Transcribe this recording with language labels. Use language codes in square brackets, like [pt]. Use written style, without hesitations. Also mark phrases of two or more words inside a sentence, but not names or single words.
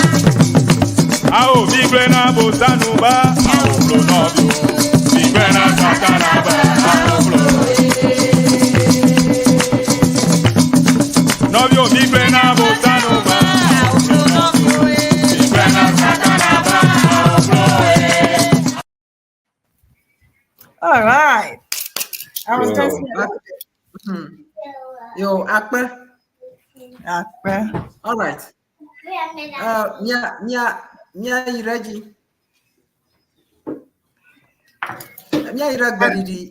[ee] Ao migbe na bosanu ba, ao blo novio. Migbe na satana ba, ao blo. Novio migbe na bosanu ba, ao blo novio. Migbe na satana ba, ao blo. [en] All right. I was just [ee] Yo, Akpe. Akpe. [en] All right. You ready? You ready?